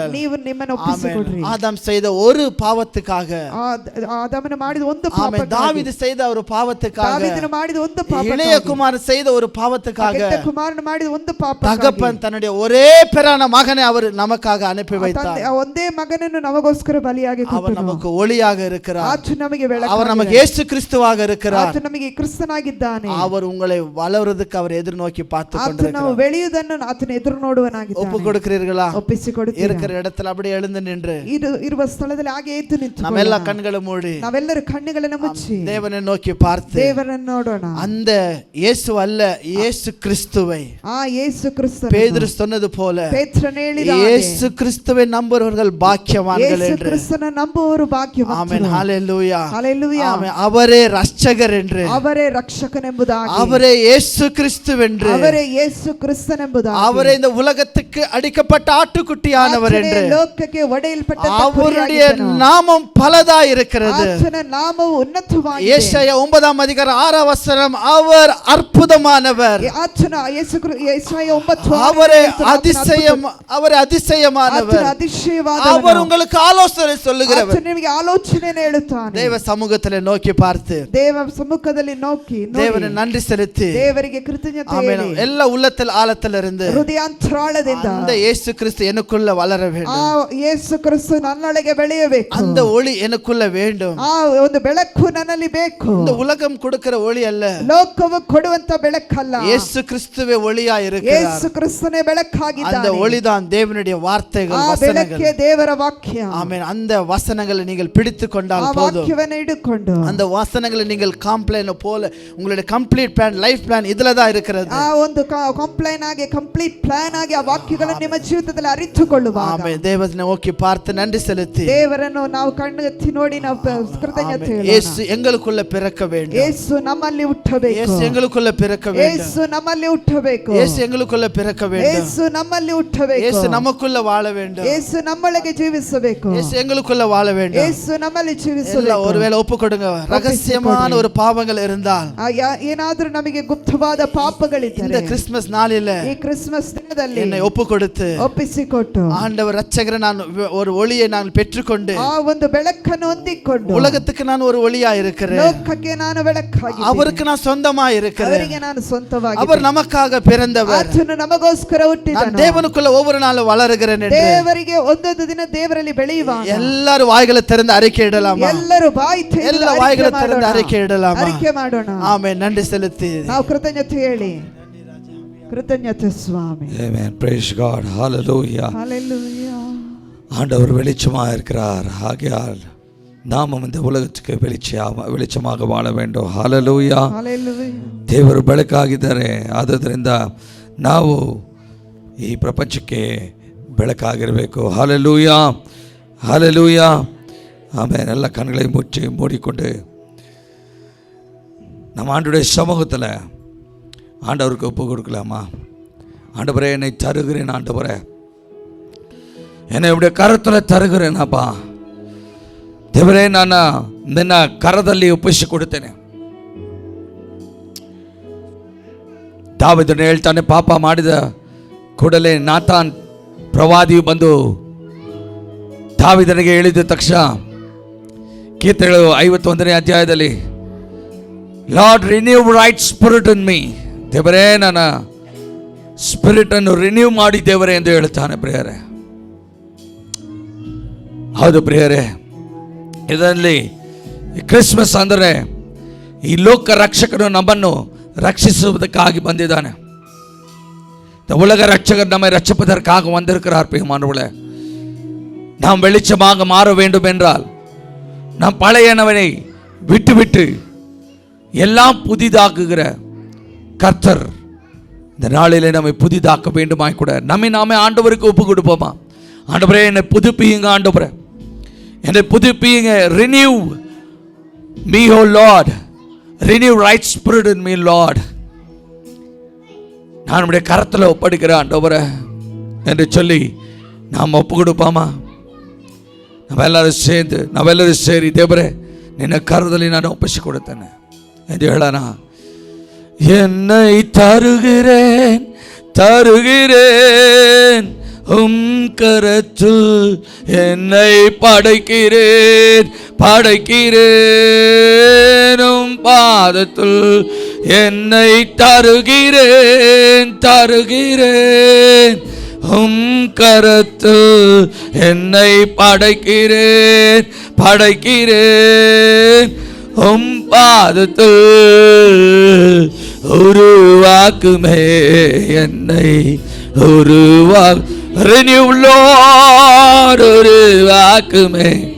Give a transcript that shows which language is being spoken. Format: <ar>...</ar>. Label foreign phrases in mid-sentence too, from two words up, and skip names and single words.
<kn>ನೀವು ನಿಮ್ಮನ್ನು ಒಪ್ಪಿಸಿಕೊಡ್ರಿ.</kn> <ta>ஆதாம் செய்த ஒரு பாவத்துக்காக,</ta> <kn>ಆದಾಮನು ಮಾಡಿದ ಒಂದು</kn> <ta>ஆமென், தாவீது செய்த ஒரு பாவத்துக்காக,</ta> <kn>ದಾವೀದನು ಮಾಡಿದ ಒಂದು ಪಾಪಕ್ಕಾಗಿ,</kn> <ta>இளைய குமாரன் செய்த ஒரு பாவத்துக்காக,</ta> <kn>ಕೆಟ್ಟ ಕುಮಾರನು ಮಾಡಿದ ಒಂದು ಪಾಪಕ್ಕಾಗಿ,</kn> <ta>தகப்பன் தன்னுடைய ஒரே பேரான மகனை அவர் நமக்காக அனுப்பி வைத்தார்.</ta> <kn>ಒಂದೇ ಮಗನನ್ನು ನಮಗೋಸ್ಕರ ಬಲಿಯಾಗಿ ಕೊಟ್ಟನು.</kn> <ta>அவர் நமக்கு ஒளியாக இருக்கிறார்.</ta> <kn>ಆತನು ನಮಗೆ ಬೆಳಕಾಗಿದ್ದಾನೆ.</kn> <ta>அவர் நமக்கு இயேசு கிறிஸ்துவாக இருக்கிறார்.</ta> <kn>ಆತನು ನಮಗೆ ಕ್ರಿಸ್ತನಾಗಿದ್ದಾನೆ.</kn> <ta>அவர் உங்களை வளருவதற்கு அவர் எதிர்நோக்கி பார்த்து</ta> <kn>ಆತನು</kn> <ta>கொண்டிருக்கிறார்.</ta> <kn>ನಾವು ಬೆಳೆಯುವುದನ್ನು ಆತನು ಎದುರು ನೋಡುವನಾಗಿದ್ದಾನೆ.</kn> <ta>ஒப்பு கொடுக்கிறீர்களா?</ta> <kn>ಒಪ್ಪಿಸಿಕೊಡುತ್ತೀರಾ?</kn> <ta>இருக்கிற இடத்துல அப்படியே எழுந்து நின்று,</ta> <kn>ಇರುವ ಸ್ಥಳದಲ್ಲಿ ಹಾಗೆ ಎದ್ದು ನಿಂತು,</kn> <ta>நம்ம எல்லா கண்களை மூடி</ta> <kn>ನಾವೆಲ್ಲರೂ ಕಣ್ಣುಗಳನ್ನು ಮುಚ್ಚಿ</kn> <ta>தேவனை நோக்கி பார்த்து,</ta> <kn>ದೇವರನ್ನು ನೋಡೋಣ.</kn> <ta>அந்த இயேசு அல்ல, இயேசு கிறிஸ்துவை,</ta> <kn>ಯೇಸು ಕ್ರಿಸ್ತ,</kn> <ta>பேதுரு சொன்னது போல,</ta> <kn>ಪೇತ್ರನು ಹೇಳಿದ</kn> <ta>இயேசு கிறிஸ்துவை நம்புறவர்கள் பாக்கியவான்கள்</ta> <kn>ಯೇಸು</kn> <ta>என்று.</ta> <kn>ಕ್ರಿಸ್ತನ ನಂಬುವವರು ಭಾಗ್ಯವಂತರು.</kn> <ta>ஆமென். ஹல்லேலூயா. ஹல்லேலூயா. ஆமென். அவரே ரட்சகர் என்று,</ta> <kn>ಅವರೇ ರಕ್ಷಕನೆಂಬುದಾಗಿ,</kn> <ta>அவரே இயேசு கிறிஸ்துவென்று,</ta> <kn>ಅವರೇ ಯೇಸು ಕ್ರಿಸ್ತನೆಂಬುದಾಗಿ,</kn> <ta>அவரே இந்த உலகத்துக்கு அடிக்கப்பட்ட ஆட்டுக்குட்டியானவர் என்று,</ta> <kn>ಲೋಕಕ್ಕೆ ಒಡೆಯಲ್ಪಟ್ಟ</kn> <ta>அவருடைய நாமம் பலதா இருக்கிறது.</ta> <kn>ಆತನ ನಾಮವು ಉನ್ನತವಾಗಿದೆ.</kn> <ta>ஏசாயா 9:6 அவர் அற்புதமானவர்,</ta> <kn>ಆತನ ಯೆಶಾಯ 9</kn> <ta>அவரே அதிசயமானவர், அவர் உங்களுக்கு ஆலோசனை சொல்லுகிறவர்.</ta> <kn>ಆತನು ನಿಮಗೆ ಆಲೋಚನೆಯನ್ನು ಹೇಳುತ್ತಾನೆ.</kn> <ta>தேவ சமூகத்தில் நோக்கி பார்த்து,</ta> <kn>ದೇವ ಸಮ್ಮುಖದಲ್ಲಿ ನೋಕಿ</kn> <ta>தேவனை நன்றி செலுத்தி,</ta> <kn>ದೇವರಿಗೆ ಕೃತಜ್ಞತೆ</kn> <ta>ஆமென்,</ta> <kn>ಹೇಳಿ,</kn> <ta>எல்லா உள்ளத்தில் ஆழத்தில் இருந்து</ta> <kn>ಹೃದಯಾಂತರಾಳದಿಂದ</kn> <ta>அந்த இயேசு இயேசு கிறிஸ்து எனக்குள்ள வளர வேண்டும்.</ta> <kn>ಯೇಸು ಕ್ರಿಸ್ತು ನನ್ನೊಳಗೆ ಬೆಳೆಯಬೇಕು.</kn> <ta>அந்த ஒளி எனக்குள்ள வேண்டும்.</ta> <kn>ಒಂದು ಬೆಳಕು ನನ್ನಲ್ಲಿ ಬೇಕು.</kn> <ta>இந்த உலகம் கொடுக்கிற ஒளி அல்ல,</ta> <kn>ಲೋಕವು ಕೊಡುವಂತ ಬೆಳಕಲ್ಲ.</kn> <ta>இயேசு கிறிஸ்துவே ஒளியாய் இருக்கிறார்.</ta> <kn>ಯೇಸು ಕ್ರಿಸ್ತನೇ ಬೆಳಕಾಗಿದ್ದಾನೆ.</kn> <ta>அந்த ஒளிதான் தேவனுடைய வார்த்தைகள், வசனங்கள்.</ta> <kn>ದೇವರ ವಾಕ್ಯ.</kn> <ta>ஆமென். அந்த வசனங்களை நீங்கள் பிடித்துக் கொண்டால் போதும்.</ta> <kn>ವಾಕ್ಯವನ್ನು ಹಿಡಿದುಕೊಂಡು</kn> <ta>அந்த வசனங்களை நீங்கள் காம்ப்ளைன் போல உங்களுடைய</ta> <en>complete plan, life plan</en> <ta>இதுல தான் இருக்கிறது.</ta> <kn>ಒಂದು ಕಂಪ್ಲೈನ್ ಆಗಿ</kn> <en>complete plan</en> <kn>ಆಗಿ ಆ ವಾಕ್ಯಗಳನ್ನು ನಿಮ್ಮ ಜೀವಿತದಲ್ಲಿ ಅರಿತುಕೊಳ್ಳುವಾಗ</kn> <ta>ಆಮೆನ್. ದೇವರನ್ನು ನೋಕಿ பார்த்து நன்றி செலுத்தி</ta> <kn>ದೇವರನ್ನು ನಾವು ಕಣ್ಣೆತ್ತಿ ನೋಡಿ ನಾವು ಕೃತಜ್ಞತೆ ಹೇಳೋಣ.</kn> <ta>ಯೇಸು எங்களுக்குள்ள பிறக்க வேண்டும்.</ta> <kn>ಯೇಸು ನಮ್ಮಲ್ಲಿ ಹುಟ್ಟಬೇಕು.</kn> <ta>ಯೇಸು எங்களுக்குள்ள பிறக்க வேண்டும்.</ta> <kn>ಯೇಸು ನಮ್ಮಲ್ಲಿ ಹುಟ್ಟಬೇಕು.</kn> <ta>ಯೇಸು எங்களுக்குள்ள பிறக்க வேண்டும்.</ta> <kn>ಯೇಸು ನಮ್ಮಲ್ಲಿ ಹುಟ್ಟಬೇಕು.</kn> <ta>ಯೇಸು நமக்குள்ள வாழ வேண்டும்.</ta> <kn>ಯೇಸು ನಮ್ಮೊಳಗೆ ಜೀವಿಸಬೇಕು.</kn> <ta>ಯೇಸು எங்களுக்குள்ள வாழ வேண்டும்.</ta> <kn>ಯೇಸು ನಮ್ಮಲ್ಲಿ ಜೀವಿಸಬೇಕು.</kn> <ta>ஒருவேளை ஒப்புக்கொடுங்க, ரகசியமான ஒரு பாவங்கள் இருந்தால்,</ta> <kn>ಏನಾದರೂ ನಮಗೆ ಗುಪ್ತವಾದ ಪಾಪಗಳಿದ್ದರೆ</kn> <ta>இந்த கிறிஸ்மஸ் நாளில</ta> <kn>ಈ ಕ್ರಿಸ್ಮಸ್ ದಿನದಲ್ಲಿ</kn> <ta>என்னை ஒப்புக்கொடுத்து</ta> <kn>ಒಪ್ಪಿಸಿಕೊಟ್ಟು</kn> <ta>ஆண்டவர் ரட்சகரை நான் ஒரு ஒளியை நான் பெற்றுக்கொண்டு</ta> <kn>ಆ ಒಂದು ಬೆಳಕನ್ನು ಹೊಂದಿಕೊಂಡು</kn> <ta>உலகத்துக்கு நான் ஒரு ஒளியா இருக்கிறேன்.</ta> <kn>ಲೋಕಕ್ಕೆ ನಾನು ಬೆಳಕಾಗಿ</kn> <ta>அவருக்கு நான் சொந்தமா இருக்கிறேன்.</ta> <kn>ಅವರಿಗೆ ನಾನು ಸ್ವಂತವಾಗಿ</kn> <ta>அவர் நமக்காக பிறந்தவர்.</ta> <kn>ಆತನು ನಮಗೋಸ್ಕರ ಹುಟ್ಟಿದನು.</kn> <ta>நான் தேவனுக்குள்ள ஒவ்வொரு நாளும் வளருகிறேன் என்று</ta> <kn>ದೇವರಿಗೆ ಒಂದೊಂದು ದಿನ ದೇವರಲ್ಲಿ ಬೆಳೆಯುವಾಗ</kn> <ta>எல்லாரும் வாய்களை திறந்து அறிக்கை இடலாமா?</ta> <kn>ಎಲ್ಲರೂ ಬಾಯಿ ತೆರೆದು</kn> <ta>எல்லா வாய்களை திறந்து அறிக்கை இடலாமா?</ta> <kn>அறிக்கை ಮಾಡೋಣ.</kn> <ta>ஆமென். நன்றி செலுத்தி</ta> <kn>ನಾವು ಕೃತಜ್ಞತೆ ಹೇಳಿ, ಕೃತಜ್ಞತೆ ಸ್ವಾಮಿ.</kn> <en>Amen. Praise God. Hallelujah. Hallelujah.</en> <ta>ஆண்டவர் வெளிச்சமாக இருக்கிறார். ஆகையால் நாமும் இந்த உலகத்துக்கு வெளிச்சமாக வாழ வேண்டும். Hallelujah. Hallelujah.</ta> <kn>ದೇವರು ಬೆಳಕಾಗಿದ್ದಾರೆ. ಆದ್ದರಿಂದ ನಾವು ಈ ಪ್ರಪಂಚಕ್ಕೆ ಬೆಳಕಾಗಿರಬೇಕು.</kn> <ta>Hallelujah. Hallelujah. ஆமென். எல்லா கண்களையும் மூடிக்கொண்டு நம்ம ஆண்டவருடைய சமூகத்தில் ஆண்டவருக்கு ஒப்பு கொடுக்கலாமா? ஆண்டவரே, என்னை தருகிறேன். ஆண்டவரே, என்னை இப்படி கரத்தில் ತರುகிறேನಪ್ಪ.</ta> <kn>ದೇವರೇ, ನಾನು ನಿನ್ನ ಕರದಲ್ಲಿ ಒಪ್ಪಿಸಿಕೊಡುತ್ತೇನೆ. ದಾವೀದನು ಹೇಳ್ತಾನೆ, ಪಾಪ ಮಾಡಿದ ಕೂಡಲೇ ನಾತಾನ್ ಪ್ರವಾದಿಯು ಬಂದು ದಾವೀದನಿಗೆ ಹೇಳಿದ ತಕ್ಷಣ ಕೀರ್ತನೆಗಳು 51ನೇ ಅಧ್ಯಾಯದಲ್ಲಿ,</kn> <en>Lord renew right spirit in me.</en> <kn>ದೇವರೇ, ನನ್ನ ಸ್ಪಿರಿಟ್ ಅನ್ನು ರಿನ್ಯೂ ಮಾಡಿ ದೇವರೇ ಎಂದು ಹೇಳ್ತಾನೆ. ಪ್ರಿಯರೇ, ಹೌದು ಪ್ರಿಯರೇ, ಇದರಲ್ಲಿ ಕ್ರಿಸ್ಮಸ್ ಅಂದರೆ ಈ ಲೋಕ ರಕ್ಷಕನು ನಮ್ಮನ್ನು ரட்சிಸುவதற்காக ಬಂದಿದ್ದಾನೆ.</kn> <ta>இந்த உலக ரட்சகர் நம்மை ரட்சிப்பதற்காக வந்திருக்கிறார். பிரியமானவர்களே, நாம் வெளிச்சமாக மாற வேண்டும் என்றால் நாம் பழையனவனை விட்டுவிட்டு எல்லாம் புதிதாக்குகிற கர்த்தர் இந்த நாளிலே நம்மை புதிதாக்க வேண்டுமாய் கூட நம்மை நாமே ஆண்டவருக்கு ஒப்பு கொடுப்போமா? ஆண்டவரே, என்னை புதுப்பியுங்க. ஆண்டவரே, என்னை புதுப்பியுங்க.</ta> <en>Renew me O Lord, renew right spirit in me Lord.</en> <ta>நான் நம்முடைய கரத்தில் ஒப்படைக்கிறேன் ஆண்டவரே என்று சொல்லி நாம் ஒப்பு கொடுப்போமா? நம்ம எல்லாரும்</ta> <kn>ಸೇರಿ ದೇವರೇ, ನಿನ್ನ ಕರದಲ್ಲಿ ನಾನು ಒಪ್ಪಿಸಿಕೊಡುತ್ತೇನೆ ಎಂದು ಹೇಳೋಣ.</kn> <ta>என்னை தருகிறேன் கரத்தில், என்னை படைக்கிறேன் பாதத்தில், என்னை தருகிறேன் கரத்தில், என்னை படைக்கிறேன் பாதத்தில், உருவாக்குமே என்னை</ta> <en>Renew Lord,</en> <ta>உருவாக்குமே.</ta>